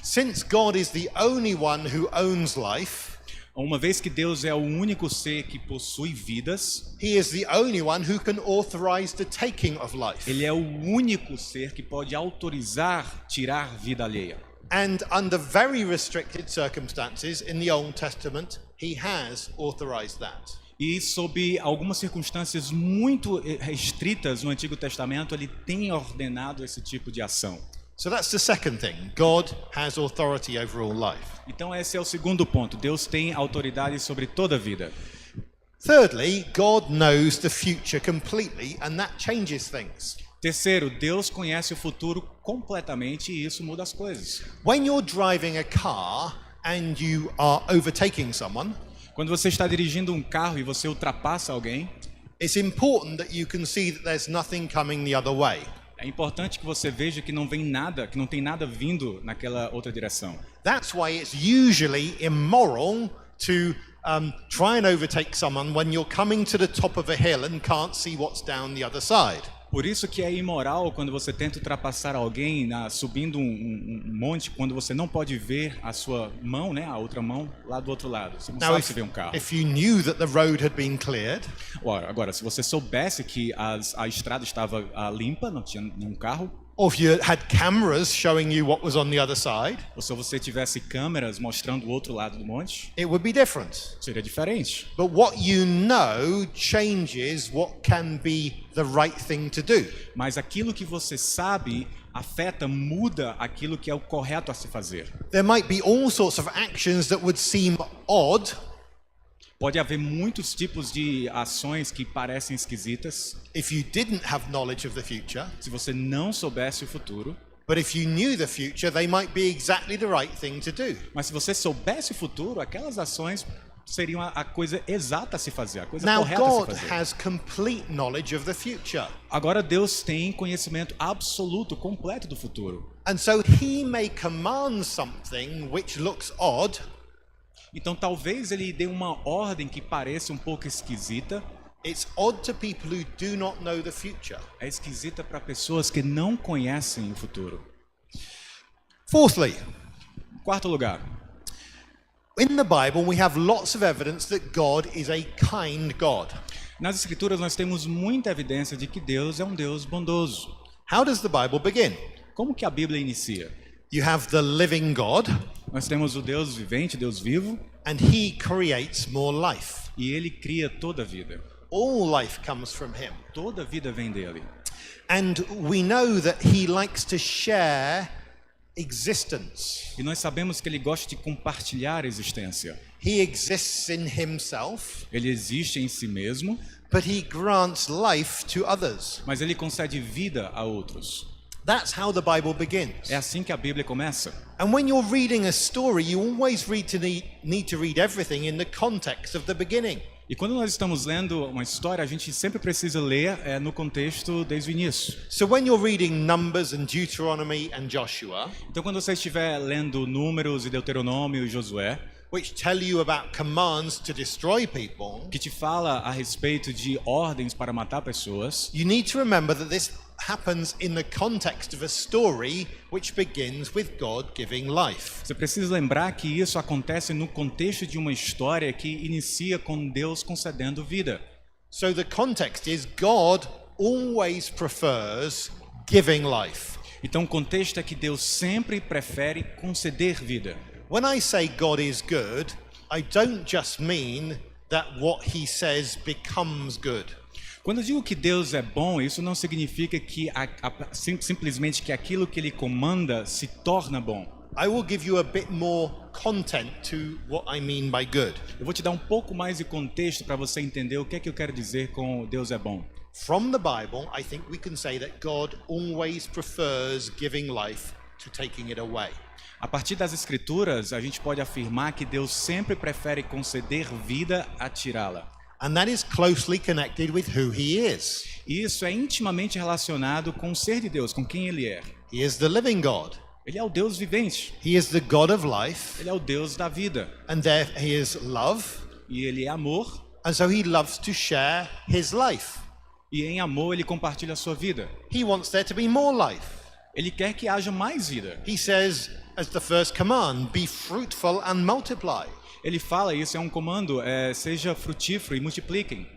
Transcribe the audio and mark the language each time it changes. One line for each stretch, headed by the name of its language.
English: Since God is the only one who owns life,
Portuguese: Uma vez que Deus é o único ser que possui vidas,
English: he is the only one who can authorize the taking of life.
Portuguese: ele é o único ser que pode autorizar tirar vida alheia.
English: And under very restricted circumstances in the Old Testament, he has authorized that.
Portuguese: E sob algumas circunstâncias muito restritas no Antigo Testamento, ele tem ordenado esse tipo de ação.
English: So that's the second thing. God has authority over all life.
Portuguese: Então esse é o segundo ponto. Deus tem autoridade sobre toda a vida.
English: Thirdly, God knows the future completely, and that changes things.
Portuguese: Terceiro, Deus conhece o futuro completamente e isso muda as coisas.
English: When you're driving a car and you are overtaking someone,
Portuguese: Quando você está dirigindo um carro e você ultrapassa alguém,
English: it's important that you can see that there's nothing coming the other way.
Portuguese: é importante que você veja que não vem nada, que não tem nada vindo naquela outra direção.
English: That's why it's usually immoral to try and overtake someone when you're coming to the top of a hill and can't see what's down the other side.
Portuguese: Por isso que é imoral quando você tenta ultrapassar alguém subindo um monte, quando você não pode ver a sua mão, né, a outra mão, lá do outro lado. Você não
English: Now,
Portuguese: sabe se vê um carro.
English: if you knew that the road had been cleared,
Portuguese: Agora, se você soubesse que a estrada estava limpa, não tinha nenhum carro,
English: or if you had cameras showing you what was on the other side,
Portuguese: ou se você tivesse câmeras mostrando o outro lado do monte,
English: it would be different.
Portuguese: seria diferente.
English: But what you know changes what can be the right thing to do.
Portuguese: Mas aquilo que você sabe afeta, muda aquilo que é o correto a se fazer.
English: There might be all sorts of actions that would seem odd,
Portuguese: Pode haver muitos tipos de ações que parecem esquisitas
English: if you didn't have knowledge of the future.
Portuguese: se você não soubesse o futuro.
English: But if you knew the future, they might be exactly the right thing to do.
Portuguese: Mas se você soubesse o futuro, aquelas ações seriam a coisa exata a se fazer, a coisa
English: Now,
Portuguese: correta a
English: God
Portuguese: se fazer.
English: has complete knowledge of the future.
Portuguese: Agora Deus tem conhecimento absoluto, completo do futuro.
English: And so he may command something which looks odd,
Portuguese: Então talvez ele dê uma ordem que pareça um pouco esquisita.
English: it's odd to people who do not know the future.
Portuguese: É esquisita para pessoas que não conhecem o futuro.
English: Fourthly,
Portuguese: Em quarto lugar,
English: in the Bible we have lots of evidence that God is a kind God.
Portuguese: nas Escrituras nós temos muita evidência de que Deus é um Deus bondoso.
English: How does the Bible begin?
Portuguese: Como que a Bíblia inicia?
English: You have the living God,
Portuguese: Nós temos o Deus vivente, Deus vivo,
English: and he creates more life.
Portuguese: e ele cria toda a vida.
English: All life comes from him.
Portuguese: Toda a vida vem dele.
English: And we know that he likes to share existence.
Portuguese: E nós sabemos que ele gosta de compartilhar a existência.
English: He exists in himself,
Portuguese: Ele existe em si mesmo,
English: but he grants life to others.
Portuguese: mas ele concede vida a outros.
English: That's how the Bible begins.
Portuguese: É assim que a Bíblia começa.
English: And when you're reading a story, you always need to read everything in the context of the beginning.
Portuguese: E quando nós estamos lendo uma história, a gente sempre precisa ler no contexto desde o início.
English: So when you're reading Numbers and Deuteronomy and Joshua,
Portuguese: Então quando você estiver lendo Números e Deuteronômio e Josué,
English: which tell you about commands to destroy people,
Portuguese: que te fala a respeito de ordens para matar pessoas,
English: you need to remember that this happens in the context of a story which begins with God giving life.
Portuguese: você precisa lembrar que isso acontece no contexto de uma história que inicia com Deus concedendo vida.
English: So the context is God always prefers giving life.
Portuguese: Então o contexto é que Deus sempre prefere conceder vida.
English: When I say God is good, I don't just mean that what he says becomes good.
Portuguese: Quando eu digo que Deus é bom, isso não significa que simplesmente que aquilo que Ele comanda se torna bom.
English: I will give you a bit more content to what I mean by good.
Portuguese: Eu vou te dar um pouco mais de contexto para você entender o que é que eu quero dizer com Deus é bom.
English: From the Bible, I think we can say that God always prefers giving life to taking it away.
Portuguese: A partir das Escrituras, a gente pode afirmar que Deus sempre prefere conceder vida a tirá-la.
English: And that is closely connected with who He is.
Portuguese: E isso é intimamente relacionado com o ser de Deus, com quem Ele é.
English: He is the living God.
Portuguese: Ele é o Deus vivente.
English: He is the God of life.
Portuguese: Ele é o Deus da vida.
English: And there He is love.
Portuguese: E Ele é amor.
English: And so He loves to share His life.
Portuguese: E em amor Ele compartilha a sua vida.
English: He wants there to be more life.
Portuguese: Ele quer que haja mais vida.
English: He says, as the first command, be fruitful and multiply.
Portuguese: Ele fala, isso é um comando, seja frutífero e multipliquem.